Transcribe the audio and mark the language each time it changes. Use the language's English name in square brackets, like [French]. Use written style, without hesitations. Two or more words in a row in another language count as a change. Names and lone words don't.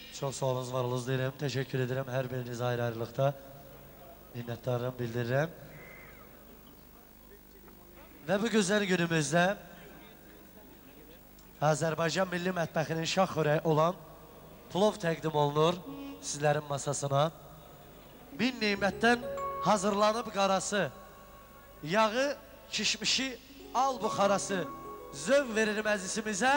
[Turkish] Çok sağ olunuz, var olunuz derim. Teşekkür ederim her biriniz ayrı ayrılıkta. Minnettarım bildiririm. Ve bu güzel günümüzde [Azerbaijani] Azərbaycan Milli Mətbəxinin şah xörəyi olan plov təqdim olunur sizlərin masasına. Min nimətdən hazırlanıb qarası, yağı, kişmişi, al buxarası zövq verir məclisimizə.